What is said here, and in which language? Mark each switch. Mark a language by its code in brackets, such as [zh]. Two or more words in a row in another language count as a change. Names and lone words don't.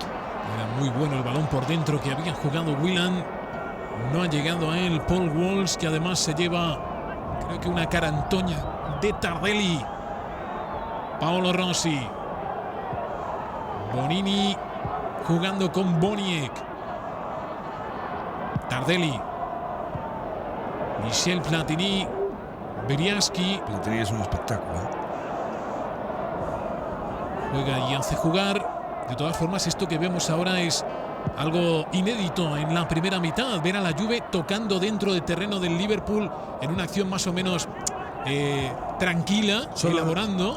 [es] Era muy bueno el balón por dentro que había jugado Whelan. No ha llegado a él Paul Walsh, que además se lleva, creo que una carantoña de Tardelli. Paolo Rossi. Bonini jugando con Boniek. Tardelli. Michel Platini. Beriaski. Platini es un espectáculo. Juega y hace jugar. De todas formas, esto que vemos ahora es algo inédito en la primera mitad. Ver a la Juve tocando dentro del terreno del Liverpool en una acción más o menos tranquila, elaborando.